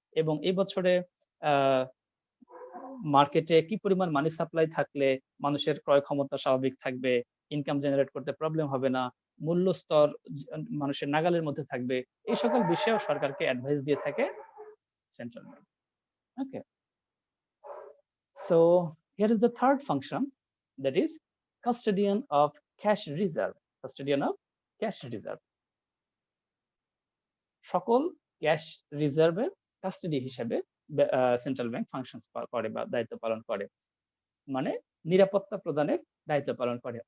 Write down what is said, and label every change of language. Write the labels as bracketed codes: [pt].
[bn] এবং এই বছরে মার্কেটে কি পরিমাণ মানি সাপ্লাই থাকলে মানুষের ক্রয় ক্ষমতা স্বাভাবিক থাকবে, ইনকাম জেনারেট করতে প্রবলেম হবে না, মূল্য স্তর মানুষের নাগালের মধ্যে থাকবে, এই সকল বিষয়েও সরকারকে অ্যাডভাইস দিয়ে থাকে central bank. [en] Okay, so here is the third function, that is custodian of cash reserve. Custodian of cash reserve. [bn] সকল ক্যাশ রিজার্ভের কাস্টডি হিসেবে সেন্ট্রাল ব্যাংক ফাংশনস করে বা দায়িত্ব পালন করে, মানে নিরাপত্তা প্রদানের দায়িত্ব পালন করে।